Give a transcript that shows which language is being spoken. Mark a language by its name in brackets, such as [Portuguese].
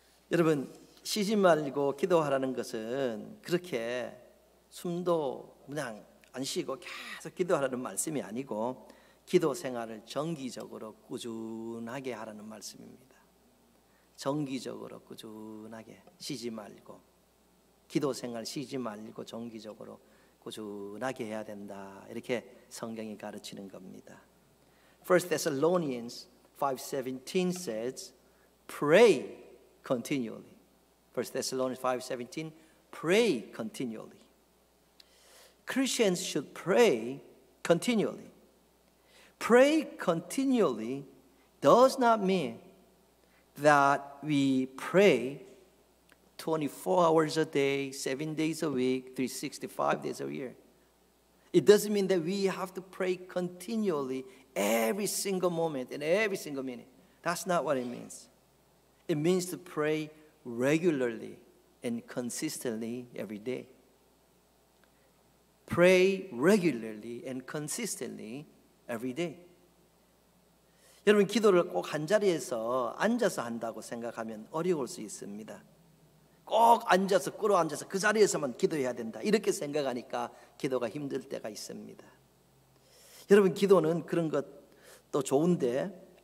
[Korean] 여러분, 쉬지 말고 기도하라는 것은 그렇게 숨도 그냥 안 쉬고 계속 기도하라는 말씀이 아니고 기도 생활을 정기적으로 꾸준하게 하라는 말씀입니다. 정기적으로 꾸준하게 쉬지 말고 기도 생활 쉬지 말고 정기적으로 꾸준하게 해야 된다. 이렇게 성경이 가르치는 겁니다. [English] 1 Thessalonians 5:17 says, pray continually. 1 Thessalonians 5:17, pray continually. Christians should pray continually. Pray continually does not mean that we pray 24 hours a day, 7 days a week, 365 days a year. It doesn't mean that we have to pray continually every single moment and every single minute. That's not what it means. It means to pray regularly and consistently every day. Pray regularly and consistently every day. [Korean] 여러분, 기도를 꼭 한 자리에서 앉아서 한다고 생각하면 어려울 수 있습니다. 꼭 앉아서 끌어앉아서 그 자리에서만 기도해야 된다 이렇게 생각하니까 기도가 힘들 때가 있습니다. 여러분, 기도는 그런 것도 좋은데